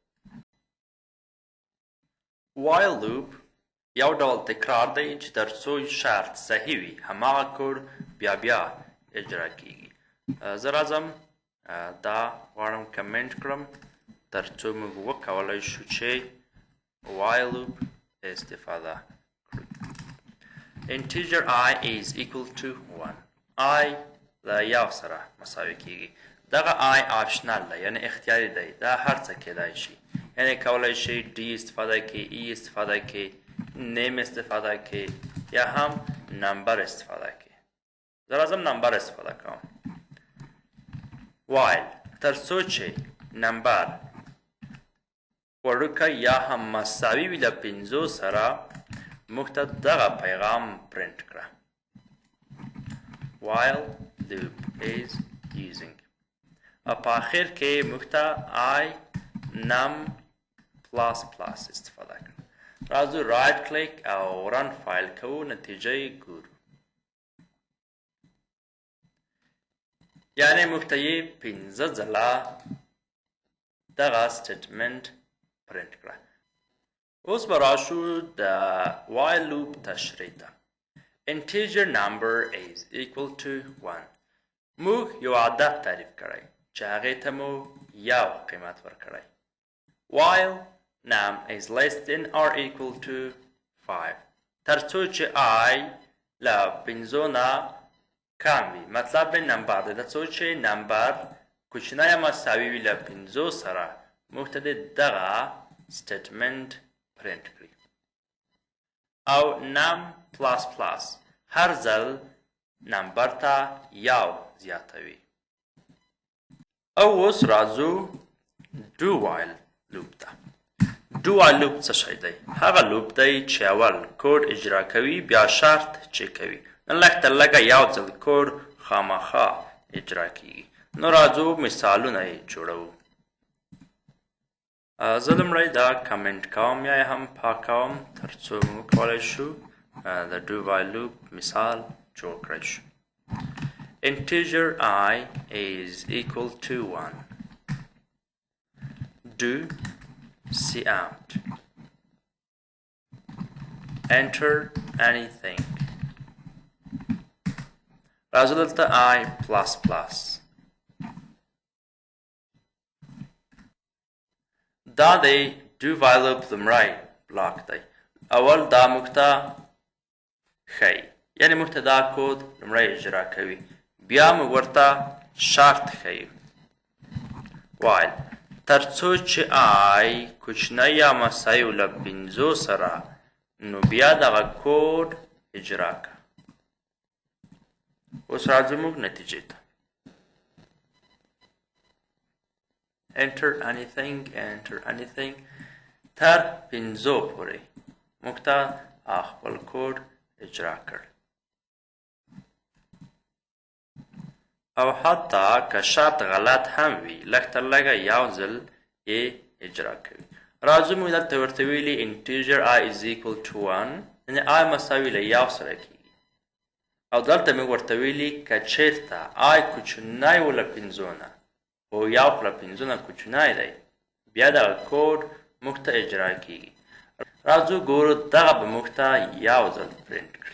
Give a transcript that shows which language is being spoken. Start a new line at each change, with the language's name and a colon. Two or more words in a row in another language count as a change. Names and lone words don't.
English: while loop
Pashto: یو ډول تکرار دی چې ترڅو شرط صحیح وي هماغه کوډ بیا بیا اجرا کیږي. زه راځم دا غواړم کمنټ کړم ترڅو موږ وکولی شو چې
English: while loop
Pashto: استفاده کړو.
English: integer I is equal to 1.
Pashto: I له یو سره مساوي کیږي. دغه I آپشنل دی، یعنې اختیاري دی. دا هر څه کیدای شي، یعنې کولی شي ډي استفاده کړي، ای استفاده کړي، نیم استفاده کړي یا هم نمبر استفاده کړي. زه راځم نمبر استفاده کوم. وایل ترڅو چې نمبر وړوکی یا هم مساوي وي له 5 سره، موږ ته دغه پیغام پرنټ کړه.
English: while loop is using
Pashto: او په آخر کې موږ ته
English: I num plus plus
Pashto: استفاده کړه. راځو
English: right click
Pashto: او
English: run file
Pashto: کوو نتیجه یې ګورو. یعنې موږ ته یې 15 ځله دغه سټیټمنټ پرنټ کړه. اوس به راشو د
English: while loop
Pashto: تشریح ته.
English: Integer number is equal to 1.
Pashto: موږ یو عدد تعریف کړی چې هغې ته مو یو قیمت ورکړی.
English: While num is less than or equal to 5.
Pashto: ترڅو چې I له 5 نه کم وي. مطلب یې نمبر دی. ترڅو چې نمبر کوچنی یا مساوي وي له 5 سره موږ ته دغه سټیټمنټ پرنټ کړي. او
English: num plus plus
Pashto: هر ځل نمبر ته یو زیاتوي. او اوس راځو
English: do while loop
Pashto: ته.
English: do while loop
Pashto: څه شی دی؟ هغه لوپ دی چې اول کوډ اجرا کوي بیا شرط چک کوي. نن لږ تر لږه یو ځل کوډ خامخا اجرا کیږي. نو راځو مثالونه یې جوړوو. زه لومړی دا کمنټ کوم یا یې هم پاکوم ترڅو موږ کولی شو د
English: do while loop
Pashto: مثال جوړ کړی شو.
English: Integer I is equal to 1. Do cout. Enter anything.
Pashto: راځو دلته
English: I plus plus.
Pashto: دا دی
English: do while loop
Pashto: لومړی بلاک دی. اول دا موږ ته ښیي، یعنې موږ ته دا کود لومړی اجرا کوي. بیا موږ ورته شرط ښیو while ترڅو چې I کوچنی یا مساوي له 5 سره نو بیا دغه کود اجرا کړه. اوس راځو موږ نتیجې ته.
English: enter anything
Pashto: تر 5 پورې موږ ته خپل کوډ اجرا کړ. او حتی که شرط غلط هم وي لږ تر لږه یو ځل یې اجرا کوي. راځو موږ دلته ورته ویلي
English: integer I is equal to 1
Pashto: یعنې I مساوي له یو سره کېږي. او دلته موږ ورته ویلي که چېرته I کوچنی و له 5 نه او یو خو له 5 نه کوچنی دی بیا دغه کوډ موږ ته اجرا کېږي. راځو ګورو دغه به موږ ته یو ځل پرنټ کړي.